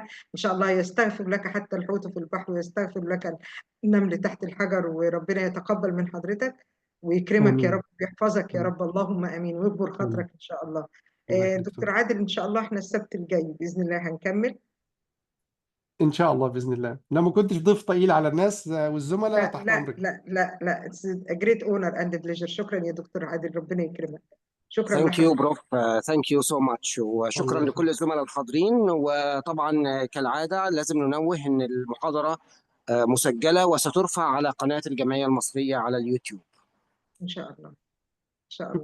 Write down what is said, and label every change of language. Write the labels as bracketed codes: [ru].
[ar] ان شاء الله يستغفر لك حتى الحوت في البحر، ويستغفر لك النمل تحت الحجر، وربنا يتقبل من حضرتك ويكرمك يا رب ويحفظك يا رب، اللهم امين، ويكبر خاطرك ان شاء الله. دكتور عادل ان شاء الله احنا السبت الجاي باذن الله هنكمل ان شاء الله باذن الله. لو ما كنتش ضيف ثقيل على الناس والزملاء تحت امرك. [en] لا it's a great honor and pleasure. [ar] شكرا يا دكتور عادل، ربنا يكرمك. شكرا [en] thank you prof, thank you so much, [ar] وشكرا لكل الزملاء الحاضرين. وطبعا كالعاده لازم ننوه ان المحاضره مسجله وسترفع على قناه الجمعيه المصريه على اليوتيوب ان شاء الله. ان شاء الله.